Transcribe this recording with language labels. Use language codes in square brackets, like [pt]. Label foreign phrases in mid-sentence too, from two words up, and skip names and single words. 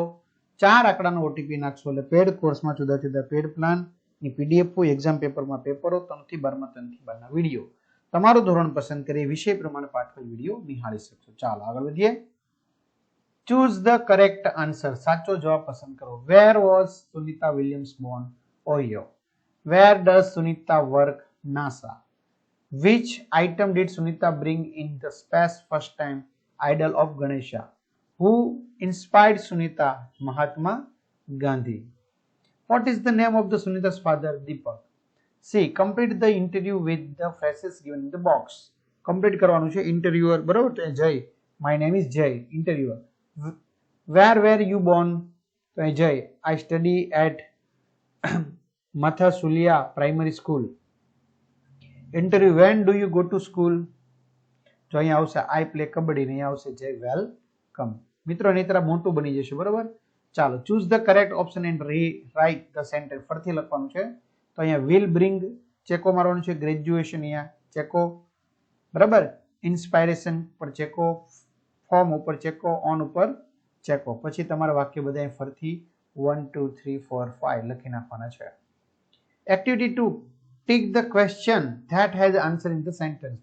[gu] 4 આંકડાનો ઓટીપી નાખશો એટલે પેડ કોર્સમાં જુદા જુદા પેડ પ્લાનની પીડીએફ, એક્ઝામ પેપરમાં પેપરો, 3 થી 12માં 3 થી 12ના વિડીયો, તમારું ધોરણ પસંદ કરી વિષય પ્રમાણે પાઠવેલ વિડીયો નિહાળી શકશો. ચાલો આગળ વધીએ. [en] Choose the correct answer. [gu] સાચો જવાબ પસંદ કરો. [en] Where was Sunita Williams born? Ohio. Where does Sunita work? NASA. Which item did Sunita bring in the space first time? Idol of Ganesha. Who inspired Sunita? Mahatma Gandhi. What is the name of the Sunita's father? Deepak. C. Complete the interview with the phrases given in the box. [gu] Complete કરવાનું છે. Interviewer બરોબર તો જય. [en] My name is Jay. Interviewer. Where were you born? [gu] તો જય. [en] I study at Mathasulia Primary School. Interview. When do you go to school? [gu] જો અહીંયા આવશે [en] I play [gu] કબડ્ડી, ને અહીંયા આવશે જય વેલકમ. મિત્રો એની તરફ મોટું બની જશે બરોબર. ચાલો, [en] choose the correct option and rewrite the sentence. [gu] ફરીથી લખવાનું છે. તો અહીંયા [en] will bring [gu] ચેકો મારવાનું છે. ગ્રેજ્યુએશન અહીંયા ચેકો બરાબર. ઇન્સ્પાયરેશન પર ચેકો, ફોર્મ ઉપર ચેકો, ઓન ઉપર ચેકો. પછી તમારા વાક્ય બધા ફરીથી 1 2 3 4 5 લખી નાખવાના છે. [en] activity 2, tick the question that has answer in the sentence.